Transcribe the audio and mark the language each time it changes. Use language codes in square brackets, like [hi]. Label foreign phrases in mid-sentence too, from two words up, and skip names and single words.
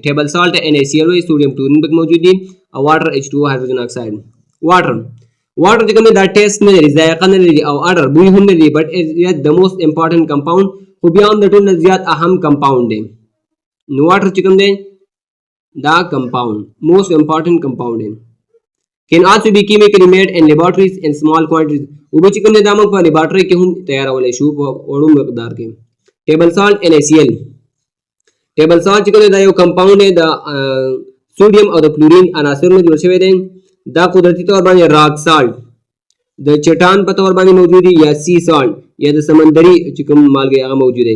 [en] table salt [ps] NaCl [en] sodium chlorine [ps] پکې موجود دي او واټر H2O [en] hydrogen oxide. [ps] واټر چې کوم دا ټیسټ نه لري ذایقه نه لري او اډر بوی هم نه لري [en] but is the most important compound [ps] خو بیا هم د ټول نه زیات اهم کمپاوند دی. نو واټر چې کوم دی دا کمپاوند [en] most important compound [ps] دی. [en] can also be chemically made in laboratories in small quantities. [ps] اوبه چې کوم دی دا موږ په لیبارټري کې هم تیارولای شو په وړو مقدار کې. [en] table salt [ps] NaCl [en] table salt [ps] چې کوم دا یو کمپاوند دی د سوډیم او د کلورین عناصر نه جوړ شوی دی. دا [ur] قدرتی طور [ps] باندې [en] rock salt [ps] د چټان په تور باندې موجود دي یا [en] sea salt [ps] یا د سمندري چې کوم مالګه هغه موجود دي.